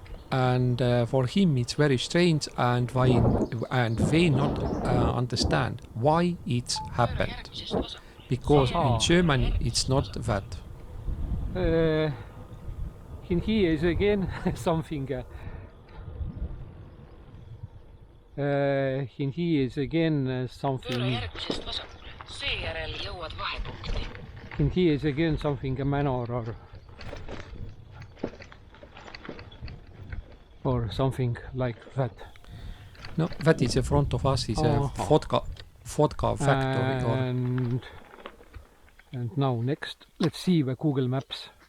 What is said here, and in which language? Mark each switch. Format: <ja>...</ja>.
<en>And for him it's very strange, and they not understand why it's happened, because in Germany it's not that. In here is again something. In here is again something.</en> <et>järgmisest vasakule. Seejärel jõuad vahepunkti.</et> <en>In here is again something a manor or something like that. No, that is in front of us is a vodka factory. And now next, let's see the Google Maps.</en>